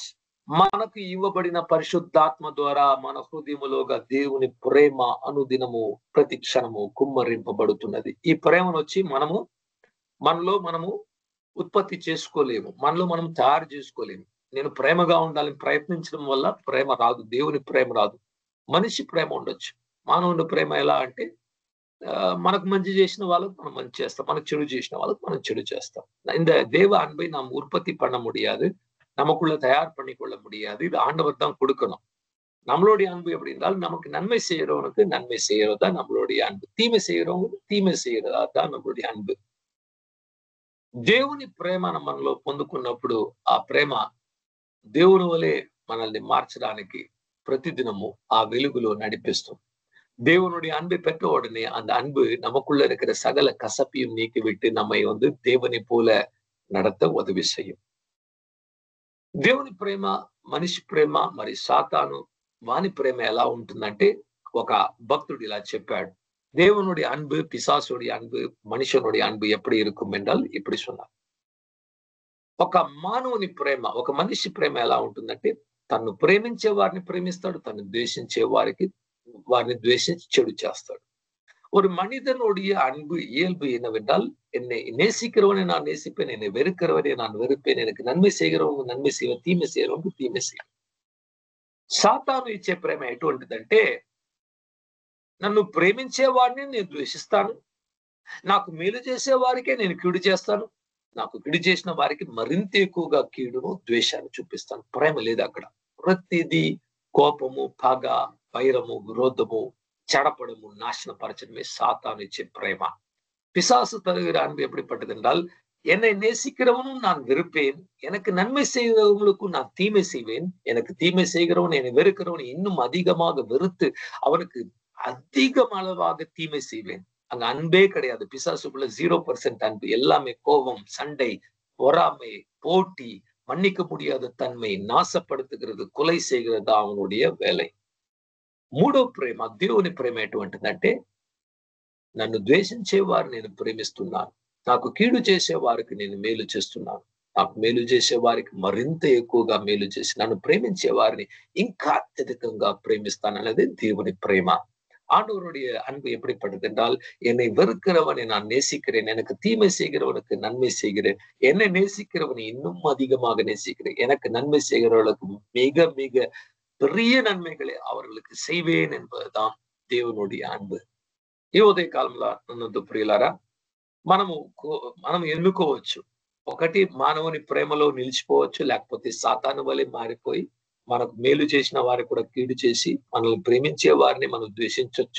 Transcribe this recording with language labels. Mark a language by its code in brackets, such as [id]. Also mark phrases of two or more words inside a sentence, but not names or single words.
[te] మనకు ఇవ్వబడిన పరిశుద్ధాత్మ ద్వారా మన హృదయములోగా దేవుని ప్రేమ అనుదినము ప్రతి క్షణము కుమ్మరింపబడుతున్నది. ఈ ప్రేమను వచ్చి మనలో మనము ఉత్పత్తి చేసుకోలేము, మనలో మనం తయారు చేసుకోలేము. నేను ప్రేమగా ఉండాలని ప్రయత్నించడం వల్ల ప్రేమ రాదు, దేవుని ప్రేమ రాదు. మనిషి ప్రేమ ఉండొచ్చు. మానవుని ప్రేమ ఎలా అంటే, మనకు మంచి చేసిన వాళ్ళకు మనం మంచి చేస్తాం, మనకు చెడు చేసిన వాళ్ళకు మనం చెడు చేస్తాం. [ta] இந்த தேவ அன்பை நாம் உற்பத்தி பண்ண முடியாது, நமக்குள்ள தயார் பண்ணிக்கொள்ள முடியாது. இது ஆண்டவர் தான் கொடுக்கணும். நம்மளுடைய அன்பு எப்படி இருந்தால், நமக்கு நன்மை செய்யறவனுக்கு நன்மை செய்யறதா நம்மளுடைய அன்பு, தீமை செய்யறவங்களுக்கு தீமை செய்யறதா தான் நம்மளுடைய அன்பு. [te] దేవుని ప్రేమ మనలో పొందుకున్నప్పుడు ఆ ప్రేమ దేవుని వలె మనల్ని మార్చడానికి ప్రతిదినము ఆ వెలుగులో నడిపిస్తుంది. [ta] தேவனுடைய அன்பை பெற்ற உடனே அந்த அன்பு நமக்குள்ள இருக்கிற சகல கசப்பையும் நீக்கிவிட்டு நம்மை தேவனை போல நடத்த உதவி செய்யும். [te] దేవుని ప్రేమ, మనిషి ప్రేమ, మరి సాతాను వాని ప్రేమ ఎలా ఉంటుందంటే, ఒక భక్తుడు ఇలా చెప్పాడు, [ta] தேவனுடைய அன்பு, பிசாசுடைய அன்பு, மனுஷனுடைய அன்பு எப்படி இருக்கும் என்றால் இப்படி சொன்னார். [te] ఒక మానవుని ప్రేమ, ఒక మనిషి ప్రేమ ఎలా ఉంటుందంటే, తను ప్రేమించే వారిని ప్రేమిస్తాడు, తను ద్వేషించే వారిని ద్వేషించి చెడు చేస్తాడు. [ta] ஒரு மனிதனுடைய அன்பு இயல்பு என்னவென்றால், என்னை நேசிக்கிறவனை நான் நேசிப்பேன், என்னை வெறுக்கிறவனை நான் வெறுப்பேன், எனக்கு நன்மை செய்கிறவங்க நன்மை செய்வேன், தீமை செய்கிறவங்க தீமை செய்வேன். [te] సాతాను ఇచ్చే ప్రేమ ఎటువంటిదంటే, నన్ను ప్రేమించే వాడిని నేను ద్వేషిస్తాను, నాకు మేలు చేసే వారికే నేను కీడు చేస్తాను, నాకు కీడు చేసిన వారికి మరింత ఎక్కువగా కీడును ద్వేషాన్ని చూపిస్తాను. ప్రేమ లేదు అక్కడ. ప్రతిదీ కోపము, పగ, వైరము, విరోధము, చెడపడము, నాశనపరచనమే సాతాన్ ఇచ్చే ప్రేమ. [ta] பிசாசு தருகிற அன்பு எப்படிப்பட்டது என்றால், என்னை நேசிக்கிறவனும் நான் வெறுப்பேன், எனக்கு நன்மை செய்கிறவங்களுக்கும் நான் தீமை செய்வேன், எனக்கு தீமை செய்கிறவன், என்னை வெறுக்கிறவன் இன்னும் அதிகமாக வெறுத்து அவனுக்கு அதிக அளவாக தீமை செய்வேன். அங்க அன்பே கிடையாது. பிசாசுக்குள்ள 0% அன்பு. எல்லாமே கோபம், சண்டை, பொறாமை, போட்டி, மன்னிக்க முடியாத தன்மை, நாசப்படுத்துகிறது, కొலை செய்கிறது அவனுடைய வேலை. [te] మూడో ప్రేమ, దేవుని ప్రేమ ఎటువంటిదంటే, నన్ను ద్వేషించే వారు నేను ప్రేమిస్తున్నాను, నాకు కీడు చేసే వారికి నేను మేలు చేస్తున్నాను, నాకు మేలు చేసే వారికి మరింత ఎక్కువగా మేలు చేసి నన్ను ప్రేమించే వారిని ఇంకా అత్యధికంగా ప్రేమిస్తాను అనేది దేవుని ప్రేమ. [ta] ஆண்டவருடைய அன்பு எப்படிப்பட்டது என்றால், என்னை வெறுக்கிறவனை நான் நேசிக்கிறேன், எனக்கு தீமை செய்கிறவனுக்கு நன்மை செய்கிறேன், என்னை நேசிக்கிறவனை இன்னும் அதிகமாக நேசிக்கிறேன், எனக்கு நன்மை செய்கிறவர்களுக்கு மிக மிக பெரிய నన్மைகளை அவர்களுக்கு செய்வேன் என்பதுதான் దేవునుடைய అன்பు. [te] ఈ ఉదయ కాలంలో నన్ను ప్రియులారా, మనం ఎన్నుకోవచ్చు. ఒకటి మానవుని ప్రేమలో నిలిచిపోవచ్చు, లేకపోతే సాతాను వలె మారిపోయి మనకు మేలు చేసిన వారికి కూడా కీడు చేసి మనల్ని ప్రేమించే వారిని మనం ద్వేషించవచ్చు.